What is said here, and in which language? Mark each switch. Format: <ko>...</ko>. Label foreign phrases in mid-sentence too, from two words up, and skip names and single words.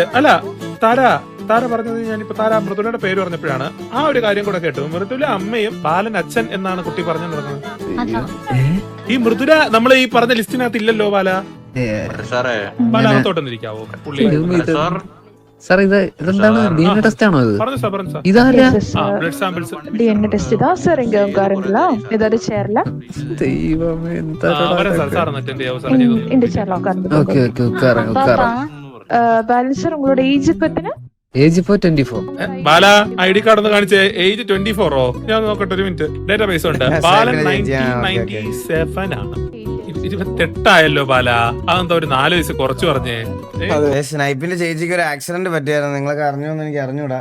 <ml>അല്ല, താര പറഞ്ഞത് ഞാനിപ്പോ മൃദുലയുടെ പേര് പറഞ്ഞപ്പോഴാണ് ആ ഒരു കാര്യം കൂടെ കേട്ടു. മൃദുല അമ്മയും ബാലൻ അച്ഛൻ എന്നാണ് കുട്ടി പറഞ്ഞു നടക്കുന്നത്. ഈ മൃദുല നമ്മൾ ഈ പറഞ്ഞ ലിസ്റ്റിനകത്ത് ഇല്ലല്ലോ ബാല. ബാല അകത്തോട്ടൊന്നിരിക്കാവോ? പുള്ളി സാർ ഇതെന്താണ്</ml> <en>DNA test</en> <ml>ആണോ ഇത്? പറഞ്ഞു സാർ. ഇതാരാ?</ml> <en>blood samples DNA test</en> <ta>தான் சார் இங்க உட்காருங்களா ஏதாவது சேர்ல</ta> <ml>ദൈവമേ എന്താ സാർ അറ്റൻഡ് ചെയ്യാവോ സാർ?</ml> <ta>இந்த சேர்ல உட்கார்ந்து ஓகே உக்காறாம். பாலு சார் உங்களோட ஏஜ் பத்தின</ta> <ml>ഏജ് ഇപ്പോ 24. ബാല</ml> <en>ID card</en> <ml>ഒന്ന് കാണിച്ചേ. ഏജ് 24ഓ? ഞാൻ നോക്കട്ടെ ഒരു മിനിറ്റ്. ഡേറ്റാബേസ് ഉണ്ട്. ബാലൻ 1997 ആണ്. 28 ബാല. അതെന്താ ഒരു 4 വയസ്സ് കുറച്ച് പറഞ്ഞേ? സ്നൈപ്പിന്റെ ചേച്ചിക്ക് ഒരു ആക്സിഡന്റ് പറ്റിയായിരുന്നു. നിങ്ങളൊക്കെ അറിഞ്ഞോന്ന് എനിക്ക് അറിഞ്ഞൂടാ.</ml>